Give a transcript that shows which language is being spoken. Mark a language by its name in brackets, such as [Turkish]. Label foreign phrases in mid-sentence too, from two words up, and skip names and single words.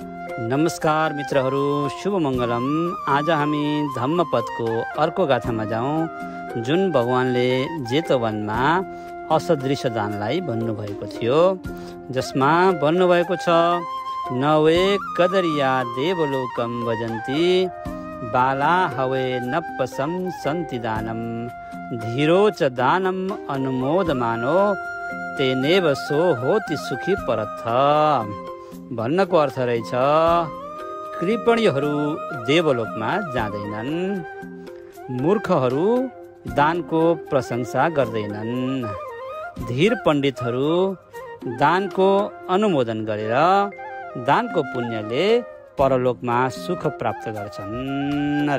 [Nepali] नमस्कार मित्रहरू, शुभ मङ्गलम। आज हामी धम्मपदको अर्को गाथामा जाउँ, जुन भगवानले जेतवनमा असदृश दानलाई भन्नुभएको थियो, जसमा भन्नुभएको छ, [Pali] नवे कदरिया देवलोकम भजन्ति बाला हवे नप्पसम सन्ति दानम धीरो च दानम अनुमोदमानो तेनेव सो होति सुखी परथ। [Nepali] भन्नको अर्थ रहेछ, कृपणीहरू देवलोकमा जाँदैनन्, मूर्खहरू दानको प्रशंसा गर्दैनन्, धीर पण्डितहरू दानको अनुमोदन गरेर दानको पुण्यले परलोकमा सुख प्राप्त गर्छन् अरे।